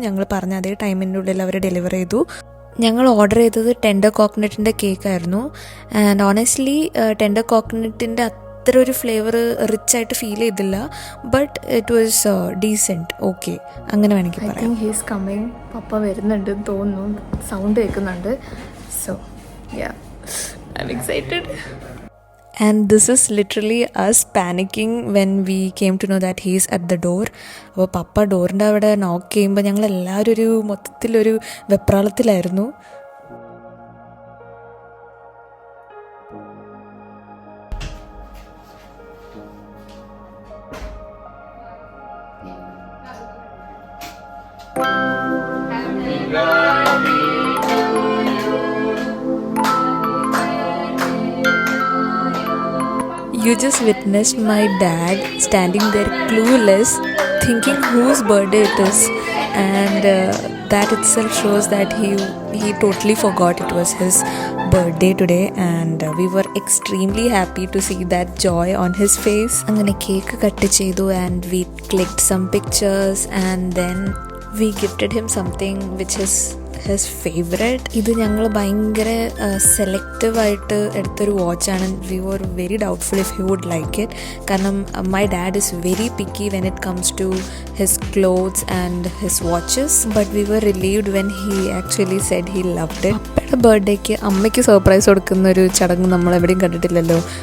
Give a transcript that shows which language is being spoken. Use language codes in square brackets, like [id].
[ml] ഞങ്ങൾ പറഞ്ഞ അതേ ടൈമിൻ്റെ ഉള്ളിൽ അവർ ഡെലിവർ ചെയ്തു. ഞങ്ങൾ ഓർഡർ ചെയ്തത് ടെൻഡർ കോക്കനട്ടിൻ്റെ കേക്കായിരുന്നു. ആൻഡ് ഓണസ്റ്റ്ലി ടെൻഡർ കോക്കനട്ടിൻ്റെ അത്ര ഒരു ഫ്ലേവർ റിച്ചായിട്ട് ഫീൽ ചെയ്തില്ല. [en] but it was decent, okay, [ml] അങ്ങനെ വേണമെങ്കിൽ പറയാം. [en] he's coming, [ml] പപ്പ വരുന്നുണ്ട് തോന്നുന്നു, സൗണ്ട് കേൾക്കുന്നുണ്ട്. [en] So ya, I am excited. And this is literally us panicking when we came to know that he is at the door. [ml] അപ്പോൾ പപ്പ ഡോറിൻ്റെ അവിടെ നോക്ക് ചെയ്യുമ്പോൾ ഞങ്ങളെല്ലാവരും മൊത്തത്തിലൊരു വെപ്രാളത്തിലായിരുന്നു. [en] You just witnessed my dad standing there clueless, thinking whose birthday it is, and that itself shows that he totally forgot it was his birthday today. And we were extremely happy to see that joy on his face. [ml] Angane cake cut chedu [en] and we clicked some pictures and then we gifted him something which is his favorite. [ml] ഇത് ഞങ്ങൾ ഭയങ്കര സെലക്റ്റീവായിട്ട് എടുത്തൊരു വാച്ചാണ്. [en] We were very doubtful if he would like it. കാരണം my dad is very picky when it comes to his clothes and his watches. But we were relieved when he actually said he loved it. [ml] പപ്പയുടെ ബർത്ത്ഡേക്ക് അമ്മയ്ക്ക് surprise കൊടുക്കുന്ന ഒരു ചടങ്ങ് നമ്മൾ എവിടെയും കണ്ടിട്ടില്ലല്ലോ.